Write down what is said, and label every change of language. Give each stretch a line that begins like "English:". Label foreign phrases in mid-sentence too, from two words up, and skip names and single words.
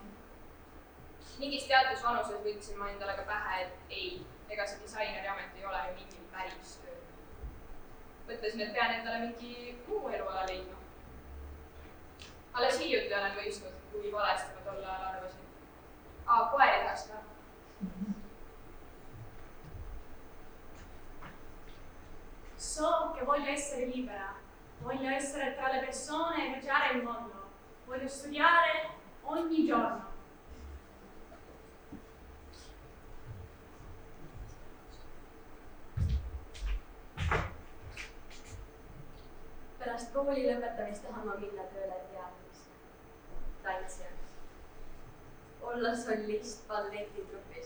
Estonian: Mingis teatud vanuses võtsin ma endale ka pähe, et ei, ega see disaineriamet ei ole ju mingi päris töö. Mõtlesin, et pean endale mingi muu eluala leidma. Alles hiljuti olen mõistnud, kui valesti ma tol ajal arvasin. Koeri tahaks ka.
Italian: So che voglio essere libera, voglio essere tra le persone e viaggiare il mondo, voglio studiare ogni giorno.
Estonian: Pärast kooli lõpetamist tahan ma minna tööle teatrisse, tantsijaks. Olla sollist balletitrupis.